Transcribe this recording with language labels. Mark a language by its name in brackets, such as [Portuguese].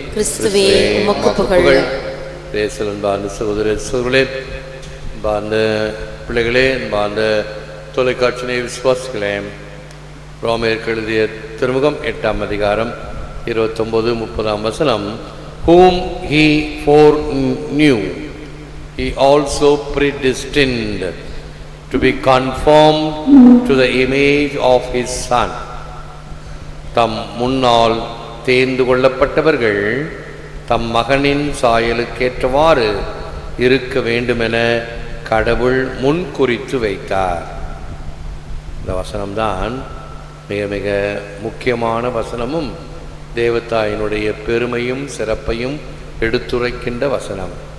[Tamil] கிறிஸ்துவே உமக்கு புகழ். அன்பார்ந்த சகோதரர்களே, அன்பார்ந்த பிள்ளைகளே, அன்பார்ந்த தொலைக்காட்சி விசுவாசிகளே, ரோமேயருக்கு எழுதிய திருமுகம் 8ஆம் அதிகாரம் 29-30 வசனம். [English] Whom he foreknew, he also predestined to be conformed to the image of his son. [Tamil] தம் முன்னால் தேர்ந்து கொள்ளப்பட்டவர்கள் தம் மகனின் சாயலுக்கேற்றவாறு இருக்க வேண்டுமென கடவுள் முன் குறித்து வைத்தார். இந்த வசனம்தான் மிக மிக முக்கியமான வசனமும் தேவதாயினுடைய பெருமையும் சிறப்பையும் எடுத்துரைக்கின்ற வசனம்.